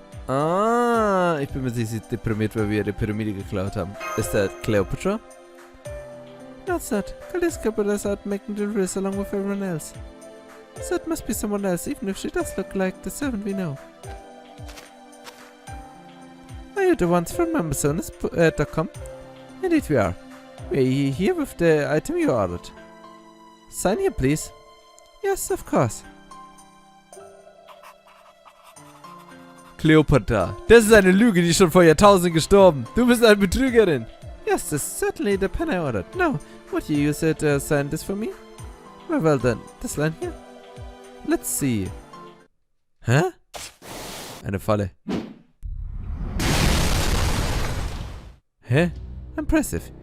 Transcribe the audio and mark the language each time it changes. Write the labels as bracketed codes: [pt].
[de] Ah, ich bin mir sicher, sie ist deprimiert, weil wir die Pyramide geklaut haben. Ist das Cleopatra? [en] No, it's not. Chaldea's capital is out making deliveries along with everyone else. So it must be someone else, even if she does look like the servant we know. Are you the ones from Amazon.com? Indeed we are. We're here with the item you ordered. Sign here, please. Yes, of course. Cleopatra. [de] Das ist eine Lüge, die ist schon vor Jahrtausenden gestorben. Du bist eine Betrügerin. [en] Yes, this is certainly the pen I ordered. Now, would you use it to sign this for me? Very well then. This line here. Let's see. [de] Hä? Eine Falle. [en] Hä? Impressive.